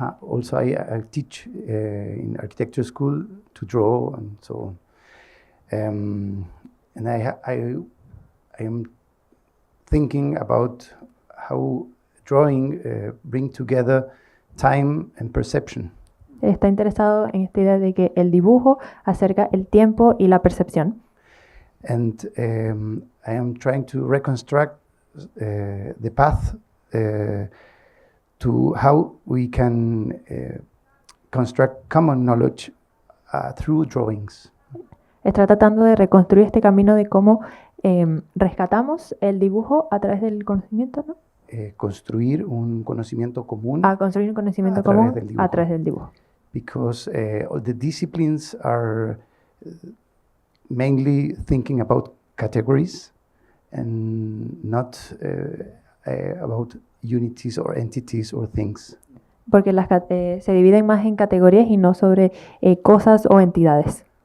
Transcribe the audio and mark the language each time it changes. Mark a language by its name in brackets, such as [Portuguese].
[English] Also, I teach in architecture school to draw and so on. And I am thinking about how drawing bring together time and perception. [Spanish] Está interesado en esta idea de que el dibujo acerca el tiempo y la percepción. [English] And I am trying to reconstruct the path to how we can construct common knowledge through drawings. [Spanish] Está tratando de reconstruir este camino de cómo rescatamos el dibujo a través del conocimiento, ¿no? Construir un conocimiento común. Construir un conocimiento común a través del dibujo. [English] Because all the disciplines are mainly thinking about categories and not about unities or entities or things. [Spanish] Porque se dividen más en categorías y no sobre cosas o entidades.